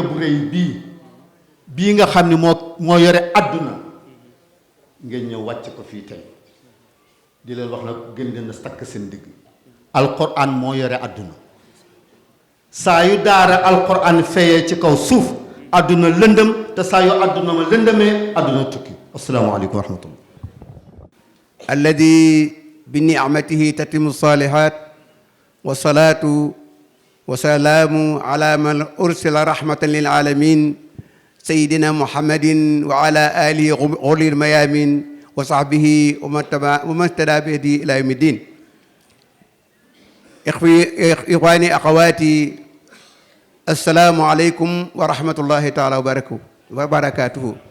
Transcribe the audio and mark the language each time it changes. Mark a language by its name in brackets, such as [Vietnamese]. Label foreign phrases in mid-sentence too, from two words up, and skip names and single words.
[Wolof] bu rëy bii nga xam ni moo yore àdduna ngeen ñëw wàcc ko fii tey di leen wax nag gën leen a takk seen digg alquran moo yore àdduna saa yu daara alquran feyee ci kaw suuf àdduna lëndëm te saa yu àdduna ma lëndëmee àdduna tukki [Arabic] السلام عليكم ورحمة الله الذي بنعمته تتم الصالحات والصلاة والسلام على من أرسل رحمة للعالمين سيدنا محمد وعلى آله غر الميامين وصحبه ومن اهتدى بهديه إلى يوم الدين. إخواني أخواتي السلام عليكم ورحمة الله تعالى وبركاته.